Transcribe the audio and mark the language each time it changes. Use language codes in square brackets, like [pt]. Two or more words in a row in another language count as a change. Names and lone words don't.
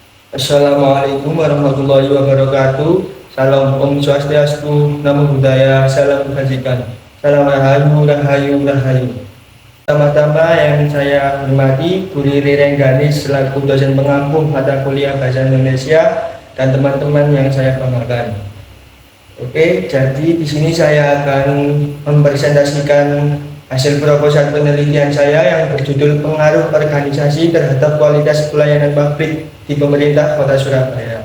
[ar] السلام عليكم ورحمة الله وبركاته. [id] Salam [ban] Om Swastiastu, [pi] Namo Buddhaya, [id] Salam Kebajikan. Salam Rahayu, Rahayu, Rahayu. Pertama-tama yang saya hormati Bu Riri Rengganis selaku dosen pengampu mata kuliah Bahasa Indonesia dan teman-teman yang saya banggakan. Oke, jadi di sini saya akan mempresentasikan hasil proposal penelitian saya yang berjudul Pengaruh Organisasi Terhadap Kualitas Pelayanan Publik di Pemerintah Kota Surabaya.